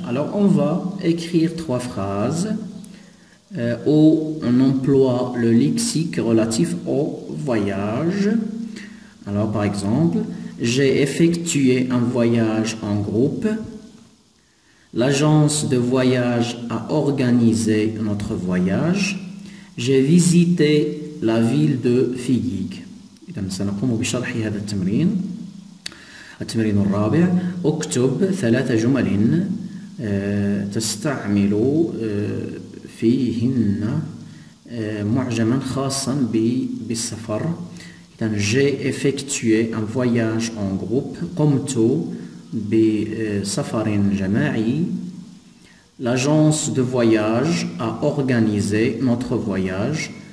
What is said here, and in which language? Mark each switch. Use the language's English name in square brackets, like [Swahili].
[French] Alors on va écrire 3 phrases où on emploie le lexique relatif au voyage. Alors par exemple, j'ai effectué un voyage en groupe. L'agence de voyage a organisé notre voyage. J'ai visité la ville de Figuig. [Arabic] إذا سنقوم بشرح هذا التمرين. التمرين الرابع اكتب 3 جمل تستعمل فيهن معجما خاصا بالسفر. [French] إذا j'ai effectué un voyage en groupe. [Arabic] قمت بسفر جماعي. [French] L'agence de voyage a organisé notre voyage.